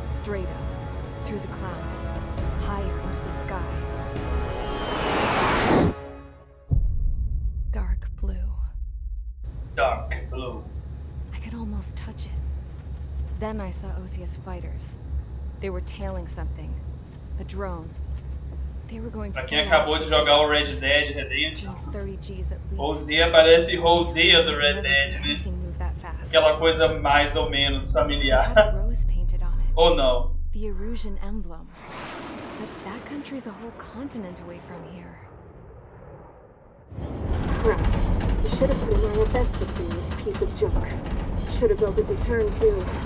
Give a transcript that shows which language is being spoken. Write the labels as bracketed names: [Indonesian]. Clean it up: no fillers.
[English] straight up, through the clouds, higher into the sky. Dark blue. Dark blue. I could almost touch it. Then I saw Osia's fighters. They were tailing something. A drone. They were going. [Portuguese] Pra quem acabou de jogar o Red Dead Redemption, [English] 30 Gs at least. [Portuguese] Ozia parece Rosea do Red Dead, né? Aquela coisa mais ou menos familiar. [English] Rose painted on it. [Portuguese] Ou não? [English] The Erusian emblem. But that country's a whole continent away from here. Right. You should have been my best with this piece of junk. Should have built a return too.